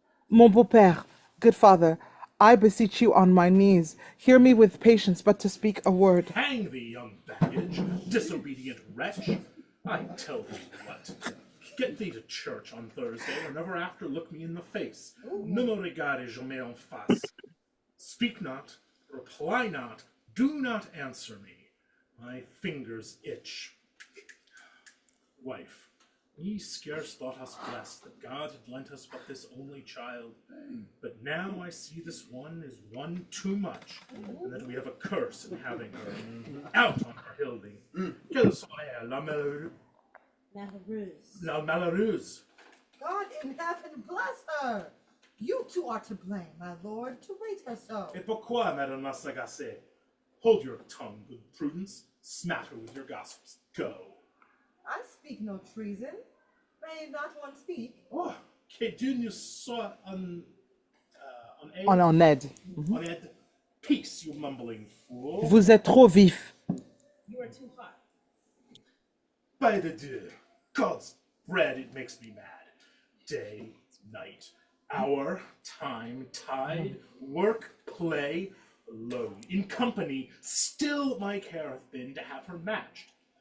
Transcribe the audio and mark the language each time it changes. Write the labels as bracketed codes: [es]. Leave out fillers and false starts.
[fr] Mon beau-père, [en] good father, I beseech you on my knees, hear me with patience but to speak a word. Hang thee, young baggage, disobedient wretch! I tell thee what, get thee to church on Thursday, or never after look me in the face. [fr] Ne me regarde jamais en face. [en] Speak not, reply not, do not answer me. My fingers itch. Wife, We scarce thought us blessed that God had lent us but this only child. But now I see this one is one too much, and that we have a curse in having her. Out on her Hildy. [fr] Quelle soit la malheureuse. La malheureuse. [en] God in heaven bless her! You two are to blame, my lord, to rate her so. [fr] Et pourquoi, Madame la Sagacée? [en] Hold your tongue, good Prudence. Smatter with your gossips. Go. I speak no treason. May not one speak? [fr] Oh, que Dieu nous soit en aide. En aide. En aide. [en] Peace, you mumbling fool. [fr] Vous êtes trop vif. [en] You are too hot. By the Dieu, God's bread, it makes me mad. Day, night, hour, time, tide, work, play, alone, in company, still my care hath been to have her matched.